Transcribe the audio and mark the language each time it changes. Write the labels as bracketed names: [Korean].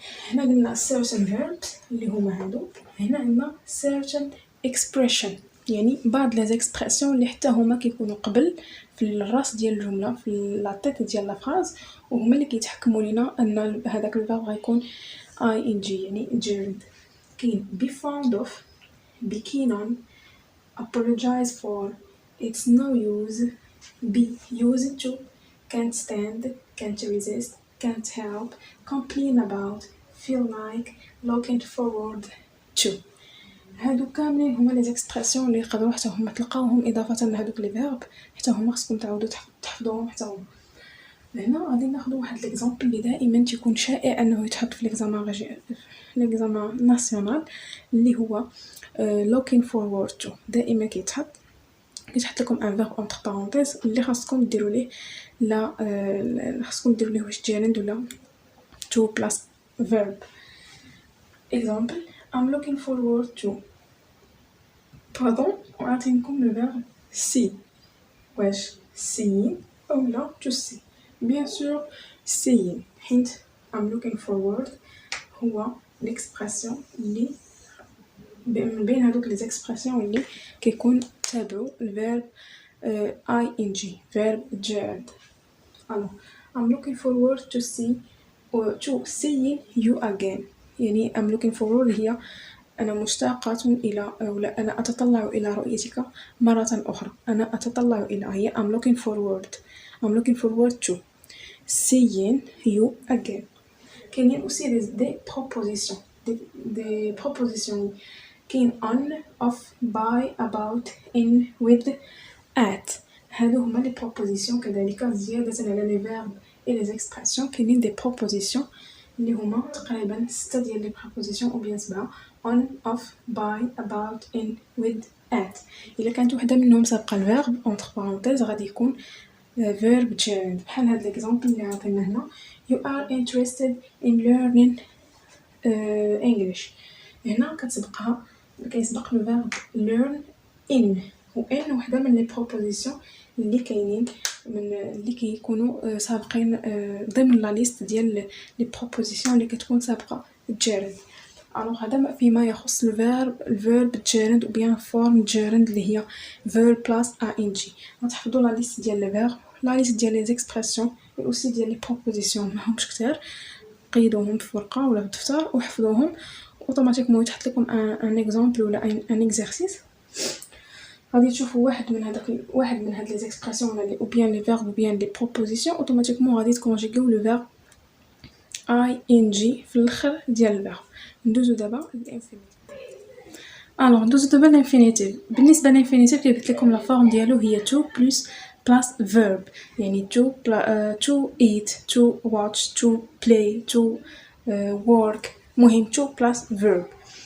[Arabic] هنا قلنا [English] certain verbs [Arabic] اللي هما هادو. هنا عندنا [English] certain expression، [Arabic] يعني بعض لي زيكسبرسيون اللي حتى هما كيكونوا قبل في الراس ديال الجمله في لا تيت ديال لا فراز، وهما اللي كيتحكموا لينا ان هذاك الفيرب غيكون اي ان جي يعني gerund. [English] كاين be fond of, be keen on, apologize for, it's no use, be used to, can't stand, can't resist, can't help, complain about, feel like, looking forward to. [Arabic] هادو كاملين هما لي زيكسبرسيون اللي يقدروا حتى هما تلقاوهم اضافه لهادوك لي فيرب، حتى هما خصكم تعاودوا تحفظوهم حتى هما. هنا غادي ناخذ واحد ليكزامبل اللي دائما تيكون شائع انه يتحط في ليكزامان ناسيونال اللي هو looking forward to. دائما كيتحط لكم ان فيرب اونتر بارونتيز اللي خاصكم ديروا ليه خاصكم ديروا ليه واش جيرند ولا [English] to plus verb. example I'm looking forward to [Arabic] وعطينكم [French] le verbe see. [Arabic] واش seeing ou لا to see؟ [French] bien sûr [Arabic] seeing، حيت [English] I'm looking forward [Arabic] هو l'expression اللي من بين هادوك لي زيكسبرسيون اللي كيكون تابعوا الفيرب ing verb gerund. [French] alors [English] I'm looking forward to seeing you again. [Arabic] يعني I'm looking forward هي أنا مشتاقة إلى ولا أنا أتطلع إلى رؤيتك مرة أخرى. أنا أتطلع إلى هي [English] I'm looking forward to seeing you again. كاينين [French] aussi des propositions des propositions [English] كاين on, off, by, about, in, with, at. [Arabic] هادو هما لي propositions كذلك زيادة على لي verb et les expressions. كاينين des propositions اللي هما تقريبا 6 ديال لي propositions او بيان 7: on, off, by, about, in, with, at. إلا كانت وحدة منهم سابقة الفيرب [French] entre parenthèses [Arabic] غادي يكون [English] verb gerund. [Arabic] بحال هاد [French] l'exemple [Arabic] اللي عطينا هنا [English] you are interested in learning English. [Arabic] هنا كيسبق le verb learn in و in وحدة من les propositions اللي كاينين اللي كيكونوا سابقين ضمن لا ليست ديال لي propositions اللي كتكون سابقة الجيرند. الوغ هذا فيما يخص الفيرب جيرند و بيان فورم جيرند اللي هي verb plus ing. غتحفظوا لا ليست ديال لي فيرب، لا ليست ديال لي زيكسبرسيون و اوسي ديال لي propositions ماهمش كتير، قيدوهم في ورقه ولا في دفتر وحفظوهم اوتوماتيكمون يتحط لكم ان اكزامبل ولا ان اكزرسيس. غادي تشوفوا واحد من هاد لي زيكسبرسيون ولا او بيان لي فيرب او بيان لي بروبوزيسيون اوتوماتيكمون غادي تكونجيغيو لو فيرب اي ان جي في الاخر ديال الفيرب. ندوزو دابا للانفينيتيف. ندوزو دابا للانفينيتيف. بالنسبه للانفينيتيف كيف قلت لكم لا فورم ديالو هي to plus verb، يعني to eat to watch to play to work، مهم to plus verb.